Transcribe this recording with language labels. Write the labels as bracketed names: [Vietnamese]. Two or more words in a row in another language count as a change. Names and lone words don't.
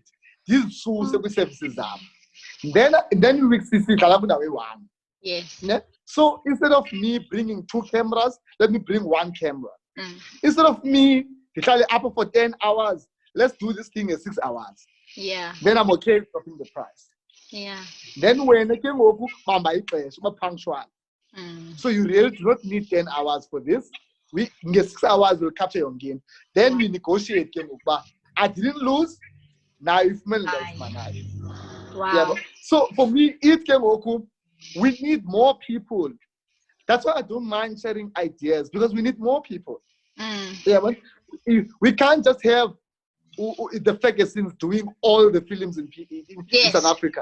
[English] These services are. Then we see one. Yes. So instead of me bringing 2 cameras, let me bring 1 camera. Instead of me up for 10 hours, let's do this thing in 6 hours. Yeah. Then I'm okay dropping the price. Yeah. Then when [Xhosa] ke ngoku bamba ixesha uba punctual. [English] So you really do not need 10 hours for this. We get 6 hours will capture your game. Then we negotiate [Xhosa] ke ngoku ba [English] I didn't lose. Now if Wow. Yeah, so for me, it came ngoku. We need more people. That's why I don't mind sharing ideas because we need more people. Yeah, but we can't just have the Fergusons doing all the films in South Africa.